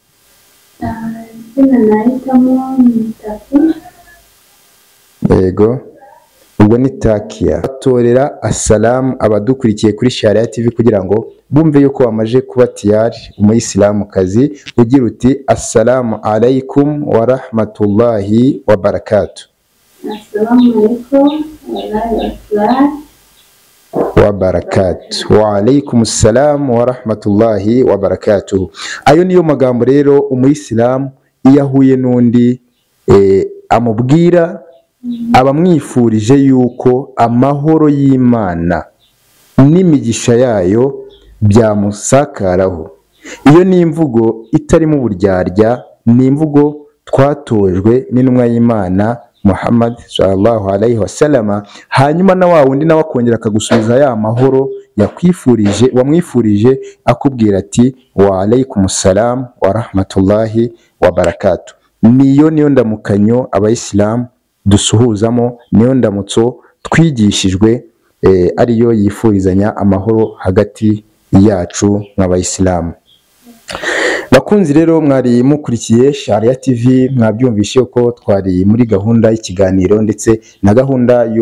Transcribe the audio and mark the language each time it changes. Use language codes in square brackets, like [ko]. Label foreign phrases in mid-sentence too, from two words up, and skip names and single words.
[rw] Yego. Ubwo ni Takia. Torera assalamu abadukurikiye kuri Sharia TV kugira ngo bumve yuko wamaje kuba tiyari umuyisilamukazi. Ugira uti [ar] السلام عليكم ورحمة الله وبركاته. السلام عليكم وبركاته. وعليكم السلام ورحمة الله وبركاته. [rw] Ayo niyo magambo rero umuyisilamu iyo ahuye n'undi amubwira, abamwifurije yuko amahoro y'Imana n'imigisha yayo byamusakaraho. Iyo ni imvugo itarimo uburyarya, ni imvugo twatojwe n'intumwa y'Imana Muhammad [ar] صلى الله عليه وسلم. [rw] Hanyuma na wa wundi nawe akongera akagusubiza ya mahoro yakwifurije, wamwifurije, akubwira ati [ar] وعليكم السلام ورحمة الله وبركاته. [rw] Niyo ndamukanyo abayisilamu dusuhuzamo, niyo ndamutso twigishijwe ariyo yifurizanya amahoro hagati yacu nk'abayisilamu. Bakunzi rero mwari mukurikiye Sharia TV, mwabyumvishe ko twari muri gahunda y'ikiganiro ndetse na gahunda yo